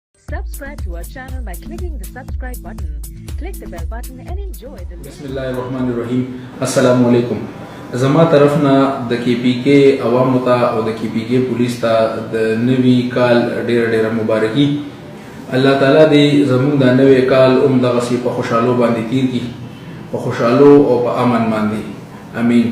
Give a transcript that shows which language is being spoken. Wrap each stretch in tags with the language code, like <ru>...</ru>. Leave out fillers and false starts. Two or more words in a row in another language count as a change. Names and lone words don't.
<en>Subscribe to our channel by clicking the subscribe button. Click the bell button and enjoy the</en> <ar>بسم الله الرحمن الرحيم. السلام عليكم.</ar> <ps>زما طرفنا د کی پی کې عوامو ته او د کی پی کې پولیس ته د نوي کال ډېر مبارکي. الله تعالی دې زموږ د نوي کال دغسې په خوشحالو باندې تیر کړي، په خوشحالو او په امن باندې، امین.</ps>